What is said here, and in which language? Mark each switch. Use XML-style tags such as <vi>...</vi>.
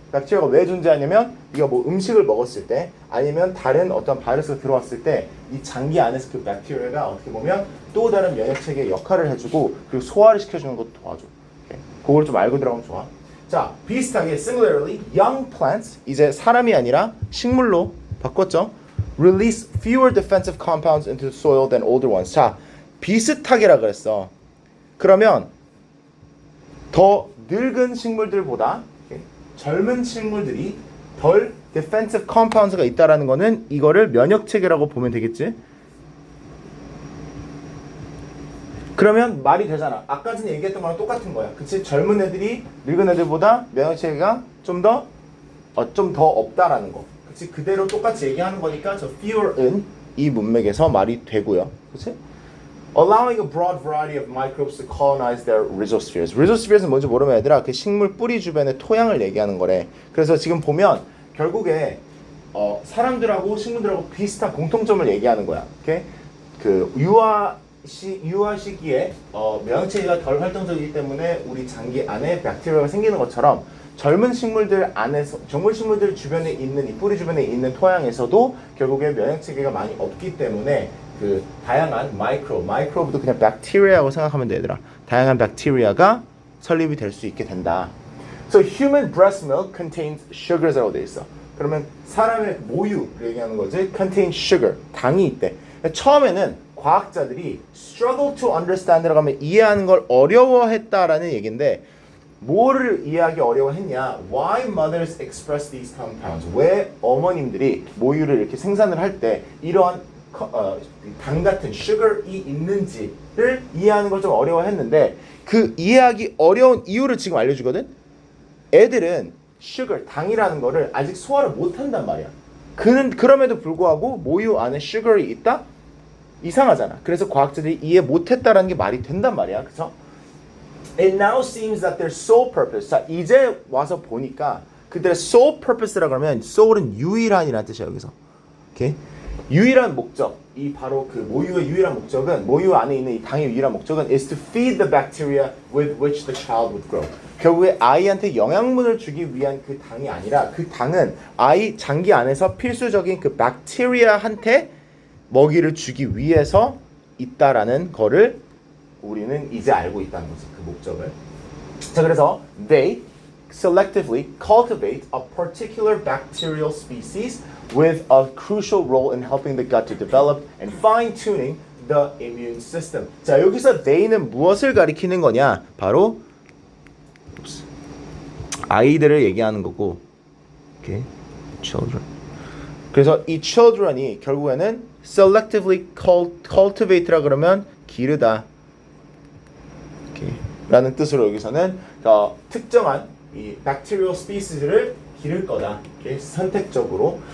<ko>박테리아가 왜 존재하냐면 네가 뭐 음식을 먹었을 때 아니면 다른 어떤 바이러스가 들어왔을 때 이 장기 안에서 그 박테리아가 어떻게 보면 또 다른 면역 체계의 역할을 해주고 그리고 소화를 시켜주는 것도 도와줘. 그걸 좀 알고 들어가면 좋아. 자, 비슷하게</ko> <en>similarly young plants</en> <ko>이제 사람이 아니라 식물로 바꿨죠.</ko> <en>Release fewer defensive compounds into the soil than older ones.</en> <ko>자, 비슷하게라 그랬어. 그러면 더 늙은 식물들보다 젊은 식물들이 덜</ko> <en>defensive compounds</en> <ko>가 있다라는 거는 이거를 면역 체계라고 보면 되겠지? 그러면 말이 되잖아. 아까 전에 얘기했던 거랑 똑같은 거야. 그치? 젊은 애들이 늙은 애들보다 면역 체계가 좀 더 없다라는 거. 그치? 그대로 똑같이 얘기하는 거니까 저 fewer은 이 문맥에서 말이 되고요. 그치?</ko> <en>Allowing a broad variety of microbes to colonize their rhizospheres.</en> <ko>rhizospheres는 뭔지 모르면 얘들아 그 식물 뿌리 주변의 토양을 얘기하는 거래. 그래서 지금 보면 결국에 사람들하고 식물들하고 비슷한 공통점을 얘기하는 거야. 오케이? 그 유아 시기에 면역체계가 덜 활동적이기 때문에 우리 장기 안에 박테리아가 생기는 것처럼 젊은 식물들 안에서 젊은 식물들 주변에 있는 이 뿌리 주변에 있는 토양에서도 결국에 면역체계가 많이 없기 때문에 그 다양한 마이크로브도 그냥 박테리아라고 생각하면 돼 얘들아. 다양한 박테리아가 설립이 될 수 있게 된다.</ko> <en>So human breast milk contains sugars</en> <ko>라고 돼 있어. 그러면 사람의 모유를 얘기하는 거지.</ko> <en>contain sugar,</en> <ko>당이 있대. 처음에는 과학자들이</ko> <en>struggle to understand</en> <ko>라고 하면 이해하는 걸 어려워했다라는 얘기인데 뭐를 이해하기 어려워했냐?</ko> <en>Why mothers express these compounds?</en> <ko>왜 어머님들이 모유를 이렇게 생산을 할 때 이러한 당 같은 sugar이 있는지를 이해하는 걸 좀 어려워했는데 그 이해하기 어려운 이유를 지금 알려주거든. 애들은 sugar, 당이라는 거를 아직 소화를 못한단 말이야. 그럼에도 불구하고 모유 안에 sugar이 있다? 이상하잖아. 그래서 과학자들이 이해 못했다라는 게 말이 된단 말이야. 그쵸?</ko> <en>It now seems that their sole purpose.</en> <ko>자, 이제 와서 보니까 그들의</ko> <en>sole purpose</en> <ko>라고 하면 soul은 유일한이라는 뜻이야, 여기서. 오케이? 유일한 목적, 이 바로 그 모유의 유일한 목적은 모유 안에 있는 이 당의 유일한 목적은</ko> <en>is to feed the bacteria with which the child would grow.</en> <ko>결국에 아이한테 영양분을 주기 위한 그 당이 아니라 그 당은 아이 장기 안에서 필수적인 그 박테리아한테 먹이를 주기 위해서 있다라는 거를 우리는 이제 알고 있다는 거죠. 그 목적을. 자, 그래서</ko> <en>they selectively cultivate a particular bacterial species with a crucial role in helping the gut to develop and fine-tuning the immune system.</en> <ko>자, 여기서 they는 무엇을 가리키는 거냐? 바로 아이들을 얘기하는 거고, okay, children. 그래서 이 children이 결국에는</ko> <en>selectively cultivate</en> <ko>라 그러면 기르다, okay, 라는 뜻으로 여기서는 특정한 이</ko> <en>bacterial species</en> <ko>를 기를 거다, okay, 선택적으로.</ko>